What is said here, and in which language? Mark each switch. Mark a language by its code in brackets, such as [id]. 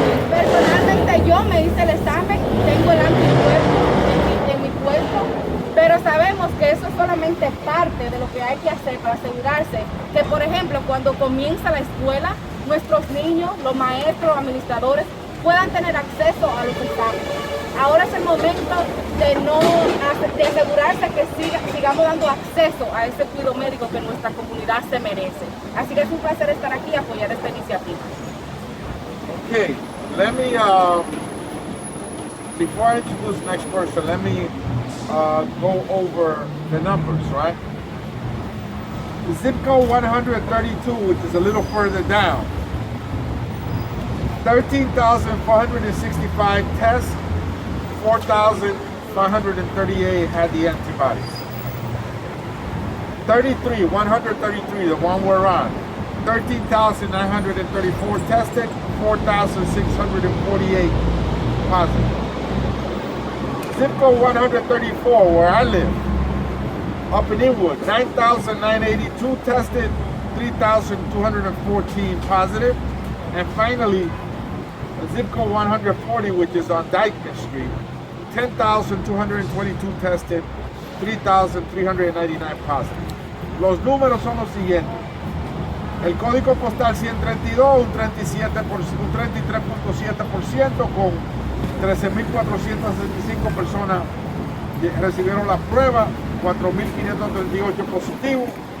[es] Personalmente yo me hice el examen, tengo el anticuerpo en mi cuerpo, pero sabemos que eso es solamente parte de lo que hay que hacer para asegurarse que, por ejemplo, cuando comienza la escuela, nuestros niños, los maestros, los administradores, puedan tener acceso a los exámenes. Ahora es el momento de asegurarse que sigamos dando acceso a ese cuidado médico que nuestra comunidad se merece. Así que es un placer estar aquí y apoyar esta iniciativa. [en] Okay, let me, before I introduce the next person, let me go over the numbers, right? The zip code 132, which is a little further down, 13,465 tests, 4,538 had the antibodies. 133, the one we're on, 13,934 tested, 4,648 positive. Zip code 134, where I live, up in Inwood, 9,982 tested, 3,214 positive. And finally, zip code 140, which is on Dyckman Street, 10,222 tested, 3,399 positive. [es] Los números son los siguientes. El código postal 132, un 33.7%, con 13.465 personas recibieron la prueba, 4.538 positivos.